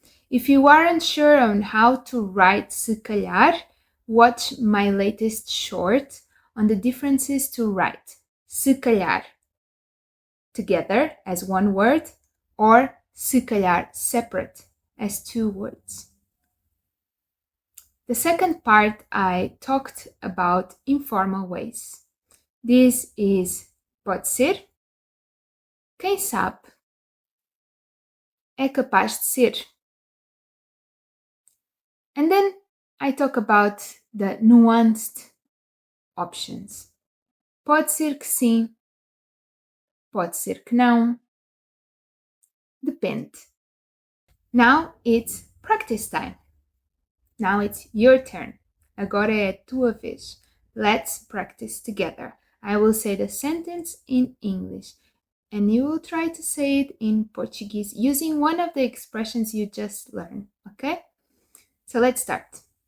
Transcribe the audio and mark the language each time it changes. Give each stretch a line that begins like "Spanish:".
English: If you aren't sure on how to write se calhar, watch my latest short on the differences to write se calhar together as one word or se calhar separate as two words. The second part, I talked about informal ways. This is
Portuguese: pode ser, quem sabe, é capaz de ser.
English: And then I talk about the nuanced options.
Portuguese: Pode ser que sim, pode ser que não, depende.
English: Now it's practice time. Now it's your turn.
Portuguese: Agora é a tua vez.
English: Let's practice together. I will say the sentence in English and you will try to say it in Portuguese using one of the expressions you just learned, okay? So let's start.